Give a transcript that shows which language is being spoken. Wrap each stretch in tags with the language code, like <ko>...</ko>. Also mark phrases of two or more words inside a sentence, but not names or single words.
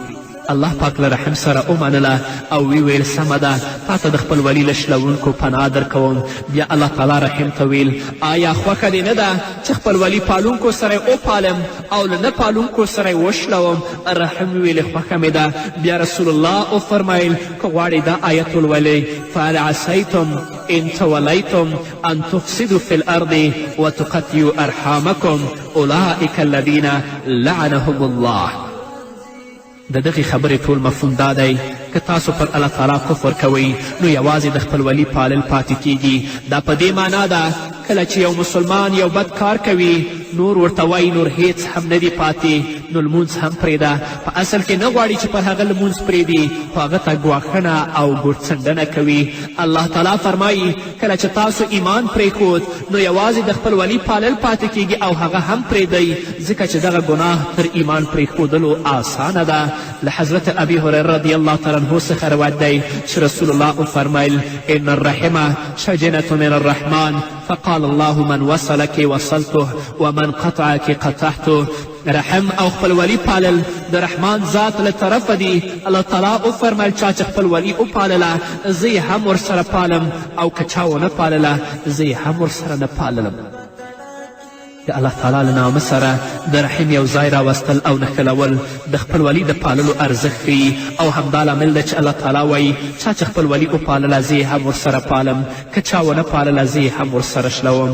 <ps>الله پاک له رحم سره ومنله او ویل سمه ده، تا ته د خپل ولی له شلونکو پناه درکوم. بیا الله تعالی رحم ته ویل آیا خوښه دې نه ده چې خپل ولی پالونکو سره وپالم او له نه پالونکو سره وشلوم؟ رحم ویل خوښه مې ده. بیا رسول الله وفرمیل که غواړئ دا آیت ولولئ،</ps> <ar>فهل عسیتم ان تولیتم ان تفسدوا في الارض وتقطعوا ارحامکم اولئک الذین لعنهم الله.</ar> <ps>د دغې خبرې ټول مفهوم دا دی که تاسو پر الله تعالی کفر کوئ نو یوازې د خپل ولی پالل پاتې کیږي. دا په دې معنا ده کله چې یو مسلمان یو بد کار کوي نور ورته وایي نور هیڅ هم نه دی پاتې نو لمونځ هم پرېږده په اصل کې نه غواړي چې پر هغه لمونځ پرېږدي خو هغه ته ګواښنه او ګوتڅنډنه کوي. الله تعالی فرمایي کله چې تاسو ایمان پرېښود نو یوازې د خپل ولی پالل پاتې کیږي او هغه هم پرېږدئ ځکه چې دغه ګناه تر ایمان پرېښودلو آسانه ده. له حضرت ابي هریره رضی الله تعالی عنه څخه روایت دی چې رسول الله وفرمیل</ps> <ar>ان الرحمه شجنة من الرحمن فقال الله من وصلك وصلته ومن قطعك قطعته.</ar> <ps>رحم او خپلولي پالل د رحمان ذات له طرفه دي. الله تعالی وفرمیل چا چې خپلولي وپالله زه یې هم ورسره پالم او که چا ونه پالله زه یې هم ورسره نه پاللم. د الله تعالی له نامه سره د رحم یو ځای راوستل او نښلول د خپلولي د پاللو ارزښت ښیي او همدا لامل ده چې الله تعالی وایي چا چې خپلولي وپالله زه یې هم ورسره پالم که چا ونه پالله زه یې هم ورسره شلوم.</ps>